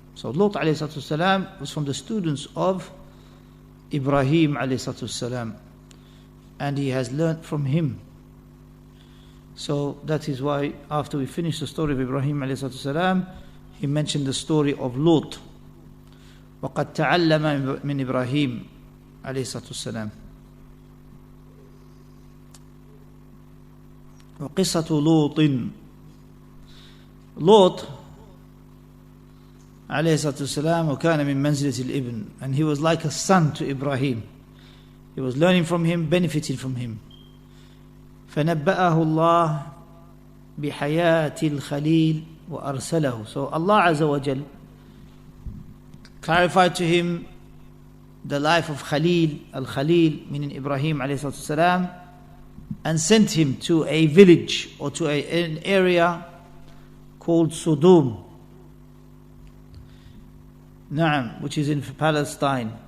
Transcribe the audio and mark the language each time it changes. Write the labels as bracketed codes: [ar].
[en] So Lut عليه الصلاة والسلام was from the students of Ibrahim عليه الصلاة والسلام, and he has learnt from him. So that is why after we finish the story of Ibrahim عليه الصلاة والسلام, he mentioned the story of Lut. [ar] وقد تعلم من إبراهيم عليه الصلاة والسلام. وقصة لوط عليه الصلاة والسلام وكان من منزلة الابن, [en] and he was like a son to Ibrahim. He was learning from him, benefiting from him. [ar] فنبأه الله بحياة الخليل وأرسله. [en] So Allah Azza wa Jal clarified to him the life of Khalil, Al-Khalil, meaning Ibrahim alayhi salatu salam, and sent him to a village or to an area called Sodom, which is in Palestine.